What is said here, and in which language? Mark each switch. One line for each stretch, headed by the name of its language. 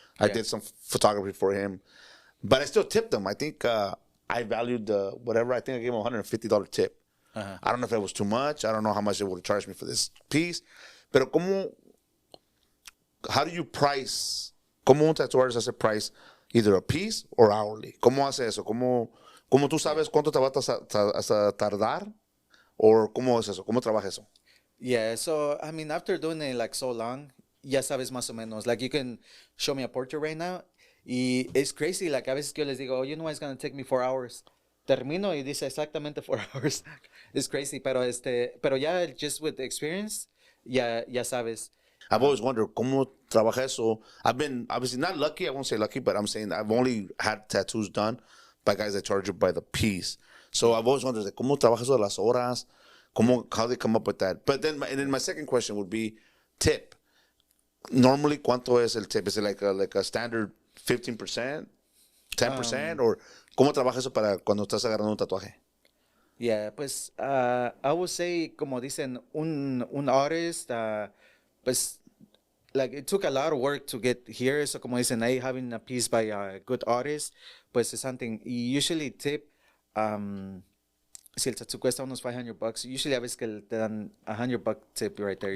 English: I did some photography for him. But I still tipped him. I think I valued whatever. I think I gave him a $150 tip. I don't know if it was too much. I don't know how much they would have charged me for this piece.
Spanish: Pero
English: how do you price?
Spanish: ¿Cómo un
English: tattoo artist
Spanish: hace
English: price either a piece or hourly?
Spanish: ¿Cómo hace eso? ¿Cómo tú sabes cuánto te va a tardar? ¿O cómo es eso? ¿Cómo trabaja eso?
English: Yeah, so, I mean, after doing it like so long,
Spanish: ya sabes más o menos.
English: Like, you can show me a portrait right now.
Spanish: Y
English: it's crazy. Like,
Spanish: a veces que yo les digo,
English: oh, you know, it's going to take me 4 hours.
Spanish: Termino y dice exactamente 4
English: hours. It's crazy.
Spanish: Pero ya,
English: just with the experience,
Spanish: ya sabes.
English: I've always wondered
Spanish: cómo trabaja eso.
English: I've been obviously not lucky. I won't say lucky, but I'm saying I've only had tattoos done by guys that charge you by the piece. So I've always wondered
Spanish: cómo trabaja eso de las horas,
English: how they come up with that. But then, and then my second question would be tip. Normally,
Spanish: ¿cuánto es el tip?
English: Is it like a standard
Spanish: 15%, 10%,
English: or
Spanish: cómo trabaja eso para cuando estás agarrando un tatuaje?
English: Yeah,
Spanish: pues
English: I would say,
Spanish: como dicen, un
English: artist, pues, like, it took a lot of work to get here. So,
Spanish: como dicen, ahí
English: having a piece by a good artist,
Spanish: pues es
English: something.
Spanish: Y
English: usually tip,
Spanish: si el tattoo cuesta unos $500,
English: usually
Spanish: a veces que te dan $100
English: tip right there. You